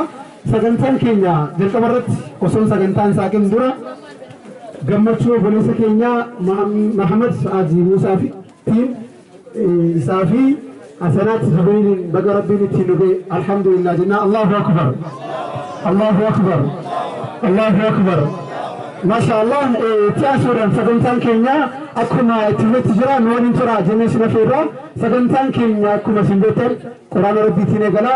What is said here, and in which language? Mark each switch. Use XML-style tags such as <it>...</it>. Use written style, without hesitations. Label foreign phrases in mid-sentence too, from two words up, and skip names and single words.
<om>Sagantaan keenya jalqaba irratti osoo sagantaan saaqin dura gammachuu obboleessa keenya Mahamad Sa'aadii Muusaa fi isaa fi Asanaat Zubayriin baga rabbiin ittiin dhufe alhamdulillah jennaa.</om> <ar>الله أكبر، الله أكبر، الله أكبر.</ar> <om>Mashallah tiyaasuudhaan sagantaan keenya akkuma itti jira nu waliin tura jennee sina feerraa. Sagantaan keenya akkuma isin beektan quraana rabbiitiin eegalaa.</om>